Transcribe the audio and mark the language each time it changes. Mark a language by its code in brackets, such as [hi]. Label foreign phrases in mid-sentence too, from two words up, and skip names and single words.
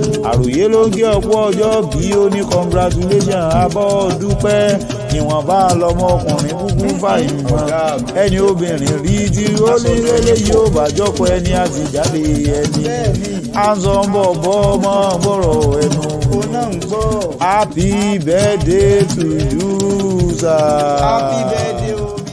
[yo] Àròyé ló ń kí ọ kú ọjọ́ bí o ní congratulations. A bá ọ dúpẹ́. Ìwọ̀nba lọmọkùnrin kúkú fà ìmọ̀. Ọ̀gá mi. Ẹni obìnrin rí tí ó ní lélẹ̀ yóò bá jọ́kọ ẹni àti jáde ẹni. Bẹ́ẹ̀ni. À ń sọ ń bọ̀ bọ́ ọmọ gbọ́rọ̀ ẹnu. Ó náà ń gbọ́. [en] Happy birthday to you, sir. Happy birthday o.